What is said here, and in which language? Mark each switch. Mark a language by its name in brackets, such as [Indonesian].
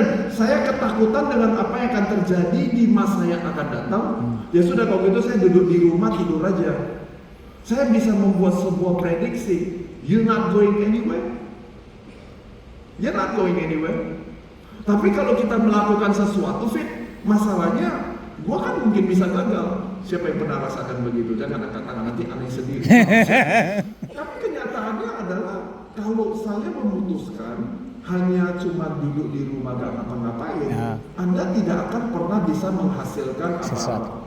[Indonesian] Saya ketakutan dengan apa yang akan terjadi di masa yang akan datang. Ya sudah, kalau gitu saya duduk di rumah tidur aja. Saya bisa membuat sebuah prediksi. [English] You're not going anywhere. You're not going anywhere. [Indonesian] Tapi kalau kita melakukan sesuatu, Fit, masalahnya gua kan mungkin bisa gagal. Siapa yang pernah rasakan begitu? Jangan angkat tangan, nanti aneh sendiri. Tapi kenyataannya adalah kalau saya memutuskan hanya cuma duduk di rumah gak ngapa-ngapain, Anda tidak akan pernah bisa menghasilkan apa-apa.